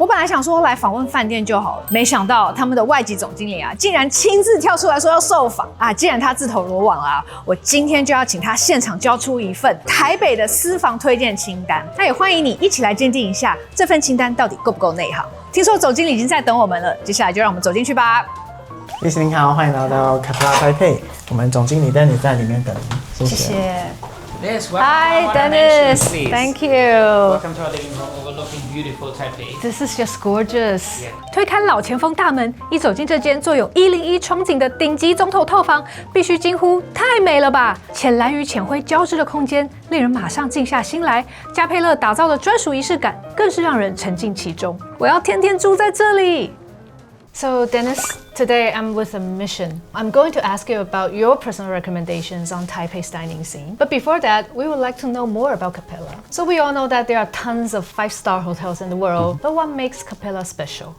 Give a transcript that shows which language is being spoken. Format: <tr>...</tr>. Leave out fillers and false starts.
<zh>我本来想说来访问饭店就好了，没想到他们的外籍总经理竟然亲自跳出来说要受访既然他自投罗网啦，我今天就要请他现场交出一份台北的私房推荐清单。那也欢迎你一起来鉴定一下这份清单到底够不够内行。听说总经理已经在等我们了，接下来就让我们走进去吧。 Liz 您好，欢迎来到卡佩拉台北。我们总经理 Dennis 在里面等您，谢谢。</zh> <en>Yes, Hi, Dennis. Thank you. Welcome to our living room overlooking beautiful Taipei. This is just gorgeous.</en> <zh>推开老前锋大门，一走进这间坐有101窗景的顶级总统套房，必须惊呼太美了吧！浅蓝与浅灰交织的空间，令人马上静下心来。嘉佩乐打造的专属仪式感，更是让人沉浸其中。我要天天住在这里。</zh> <en>So Dennis, today I'm with a mission. I'm going to ask you about your personal recommendations on Taipei's dining scene. But before that, we would like to know more about Capella. So we all know that there are tons of 5-star hotels in the world, but what makes Capella special?</en>